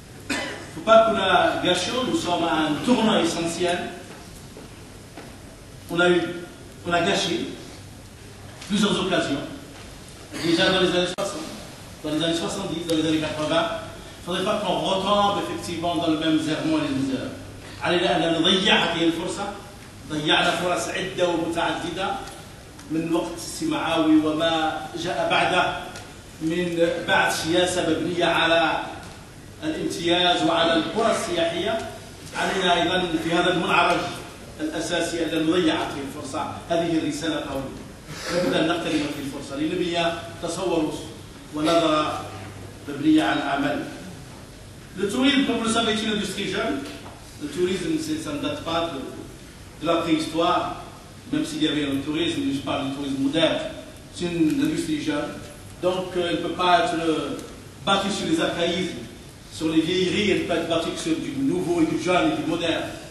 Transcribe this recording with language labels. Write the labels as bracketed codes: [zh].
[fr] Il ne faut pas que nous la gâchions, nous sommes à un tournant essentiel. On a gâché plusieurs occasions, déjà dans les années 60, dans les années 70, dans les années 80. Il ne faudrait pas qu'on retombe effectivement dans le même errement et les misères. [ar] علينا أن نضيع هذه الفرصة. ضيعنا فرص عدة ومتعددة من وقت السمعاوي وما جاء بعده من بعد سياسة مبنية على الامتياز وعلى القرى السياحية. علينا أيضا في هذا المنعرج الأساسي أن نضيع هذه الفرصة. هذه الرسالة قوية. لابد أن نغتنم هذه الفرصة لنبني تصور ونظرة مبنية على العمل. [fr] Le tourisme, comme vous le savez, est une industrie jeune. Le tourisme, ça ne date pas de la préhistoire, même s'il y avait un tourisme, je parle du tourisme moderne. C'est une industrie jeune. Donc, elle ne peut pas être battue sur les archaïsmes, sur les vieilleries, elle peut être battue sur du nouveau et du jeune et du moderne.